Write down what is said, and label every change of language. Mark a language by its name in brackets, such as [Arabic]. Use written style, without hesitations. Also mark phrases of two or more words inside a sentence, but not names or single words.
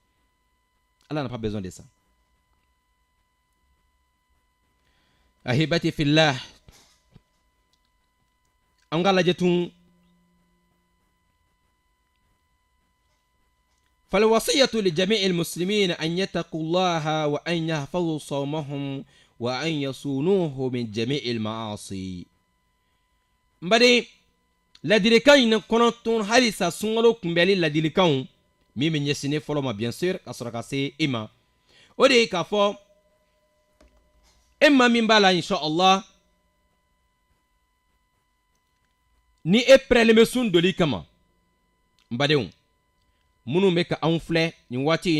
[French] Allah n'a pas besoin de ça. [Arabic] أحبتي في الله, [Bambara] an ka lajɛ tun [Arabic] فالوصية لجميع المسلمين أن يتقوا الله وأن يحفظوا صومهم وأن يصونوه من جميع المعاصي. [Bambara] mbari ladilikan in kɔnɔtun halisa sunkalo kunbɛli ladilikanw min bɛ ɲɛsinnen fɔlɔ ma [French] bien sûr [Bambara] ka sɔrɔ ka se i ma o de ye k'a fɔ e ma min b'a la inshallah ni e pɛrɛlen bɛ sun doli kama n badenw minnu bɛ ka anw filɛ nin waati in